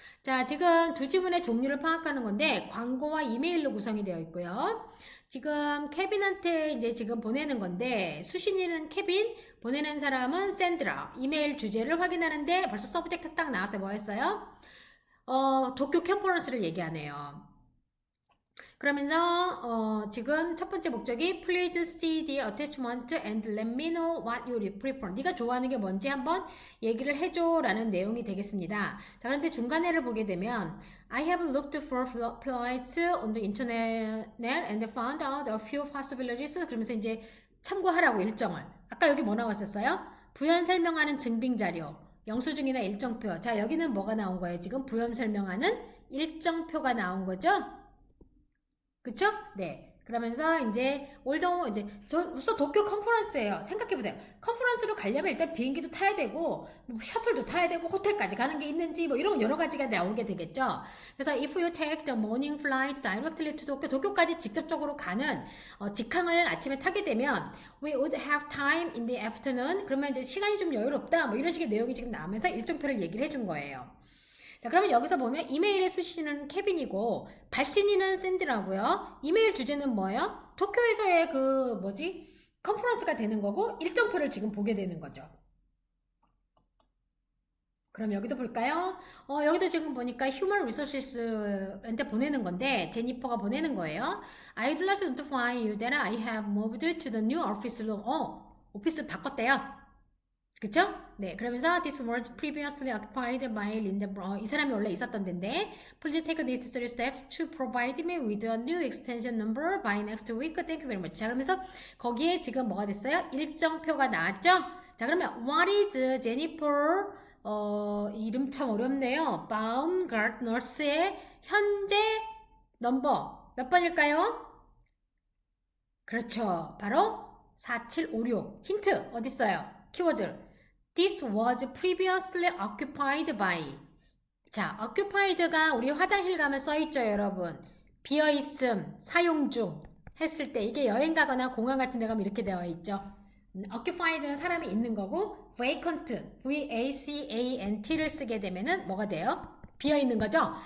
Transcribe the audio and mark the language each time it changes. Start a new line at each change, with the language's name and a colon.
Korean: 자, 지금 두 지문의 종류를 파악하는 건데 광고와 이메일로 구성이 되어 있고요. 지금 케빈한테 이제 지금 보내는 건데 수신인은 케빈, 보내는 사람은 샌드라. 이메일 주제를 확인하는데 벌써 서브젝트 딱 나왔어요. 뭐 했어요? 도쿄 컨퍼런스를 얘기하네요. 그러면서 지금 첫 번째 목적이
English: Please see the attachment and let me know what you prefer.
Korean: 네가 좋아하는 게 뭔지 한번 얘기를 해줘 라는 내용이 되겠습니다. 자, 그런데 중간에를 보게 되면
English: I have looked for flights on the internet and found out a few possibilities.
Korean: 그러면서 이제 참고하라고 일정을. 아까 여기 뭐 나왔었어요? 부연 설명하는 증빙 자료, 영수증이나 일정표. 자, 여기는 뭐가 나온 거예요? 지금 부연 설명하는 일정표가 나온 거죠? 그쵸? 네. 그러면서 이제 벌써 도쿄 컨퍼런스예요. 생각해보세요. 컨퍼런스로 가려면 일단 비행기도 타야 되고 뭐 셔틀도 타야 되고 호텔까지 가는 게 있는지 뭐 이런 여러 가지가 나오게 되겠죠. 그래서
English: if you take the morning flight directly to
Korean: 도쿄까지 직접적으로 가는 직항을 아침에 타게 되면
English: we would have time in the afternoon.
Korean: 그러면 이제 시간이 좀 여유롭다. 뭐 이런 식의 내용이 지금 나오면서 일정표를 얘기를 해준 거예요. 자, 그러면 여기서 보면 이메일의 수신인은 케빈이고 발신인은 샌디라고요. 이메일 주제는 뭐예요? 도쿄에서의 컨퍼런스가 되는 거고 일정표를 지금 보게 되는 거죠. 그럼 여기도 볼까요? 여기도 지금 보니까 휴먼 리소시스한테 보내는 건데 제니퍼가 보내는 거예요.
English: I'd like to notify you that I have moved to the new office room.
Korean: 오피스 바꿨대요. 그쵸? 네, 그러면서
English: this was previously occupied by Linda Brown.
Korean: 이 사람이 원래 있었던 데인데
English: please take necessary steps to provide me with a new extension number by next week. Thank you very much.
Korean: 자, 그러면서 거기에 지금 뭐가 됐어요? 일정표가 나왔죠? 자, 그러면
English: what is
Korean: Jennifer 이름 참 어렵네요. Baumgartner's 현재 넘버 몇 번일까요? 그렇죠. 바로 4756. 힌트 어딨어요? 키워드.
English: This was previously occupied by.
Korean: 자, occupied가 우리 화장실 가면 써있죠, 여러분. 비어있음, 사용 중 했을 때 이게 여행 가거나 공항 같은 데 가면 이렇게 되어 있죠. occupied는 사람이 있는 거고 vacant, V-A-C-A-N-T를 쓰게 되면은 뭐가 돼요? 비어 있는 거죠.